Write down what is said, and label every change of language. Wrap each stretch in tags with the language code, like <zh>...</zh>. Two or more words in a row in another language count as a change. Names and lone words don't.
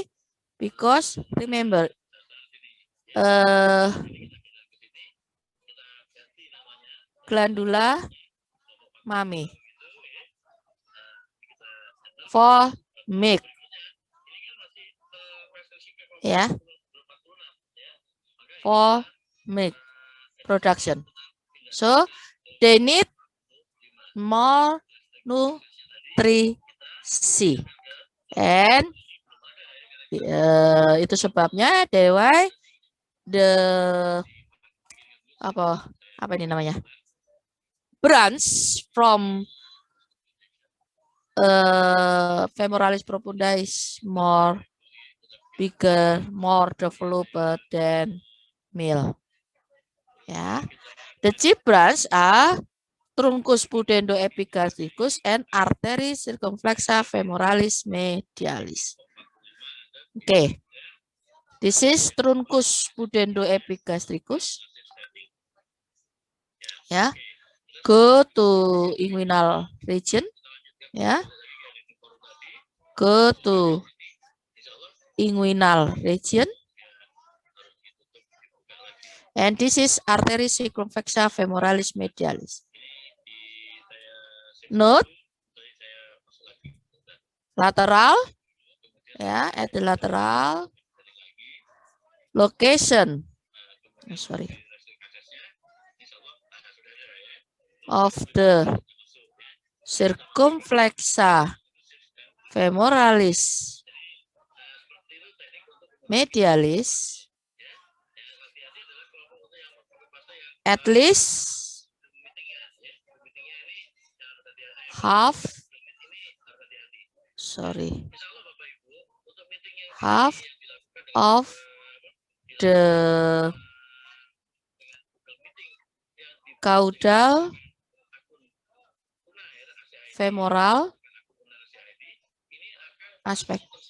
<en>Because remember, glandula mami for milk. Ya, for milk production. So they need more nutrisi, and</en> <id>itu sebabnya</id> <en>why the</en> <id>apa ini namanya,</id> <en>branch from femoralis profunda is more bigger, more developed than male. Ya, the chief branch are truncus pudendo epigastricus and artery circumflexa femoralis medialis. Okay, this is truncus pudendo epigastricus. Ya, go to inguinal region. Ya, go to inguinal region And this is artery circumflexa femoralis medialis. Note lateral, ya, at the lateral location, of the circumflexa femoralis medialis at least half of the caudal femoral aspect.</en>